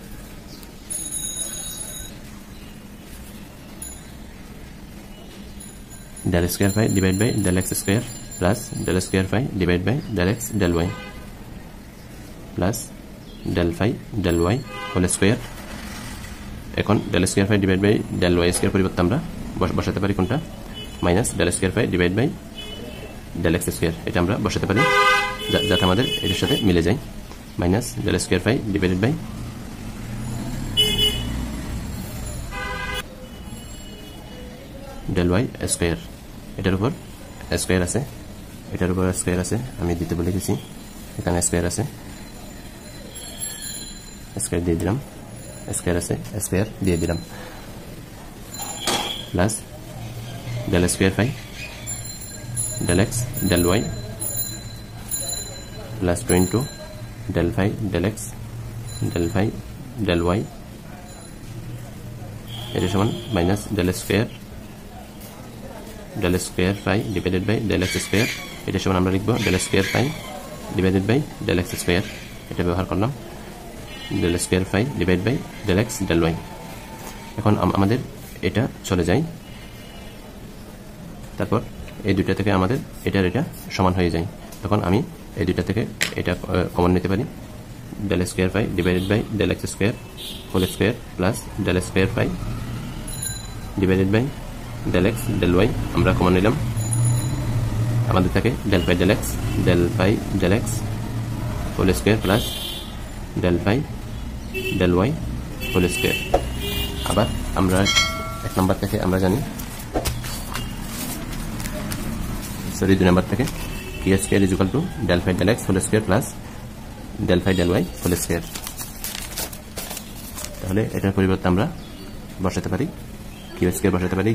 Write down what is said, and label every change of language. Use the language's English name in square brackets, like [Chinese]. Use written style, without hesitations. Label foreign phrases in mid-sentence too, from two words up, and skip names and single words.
[English] del square phi divided by del x square plus del square phi divided by del x del y plus del phi del y whole square এখন del square phi divided by del y square [Bangla] পরিবর্তে আমরা বসাতে পারি কোনটা [English] minus del square phi divided by del x square [Bangla] এটা আমরা বসাতে পারি যাতে আমাদের এর সাথে মিলে যায় [English] minus del square phi divided by del y square [Bangla] এটার উপর স্কয়ার আছে আমি দিতে বলে গেছি এখানে স্কয়ার আছে স্কয়ার দিয়ে দিলাম স্কয়ার দিয়ে দিলাম [English] প্লাস del square phi del x del y plus 2 into del phi del x del phi del y [Bangla] এটা সমান [English] minus del square phi divided by del x square [Bangla] এটা সমান আমরা লিখব [English] del square phi divided by del x square [Bangla] এটা ব্যবহার করলাম [English] del square phi divided by del x del y [Bangla] এখন আমাদের এটা চলে যায় তারপর এই দুটো থেকে আমাদের এটা সমান হয়ে যায় তখন আমি এই দুটো থেকে এটা কমন নিতে পারি [English] del square phi divided by del x square whole square plus del square phi divided by del x del y [Bangla] আমরা কমন নিলাম আমাদের থাকে [English] del phi del x whole square plus del phi del y whole square [Bangla] আবার আমরা এক নাম্বার থেকে আমরা জানি সরি 2 নাম্বার থেকে [English] q square is equal to del phi del x whole square plus del phi del y whole square. [Bangla] তাহলে এটার পরিবর্তে আমরা বসাতে পারি [English] q square [Bangla] বসাতে পারি।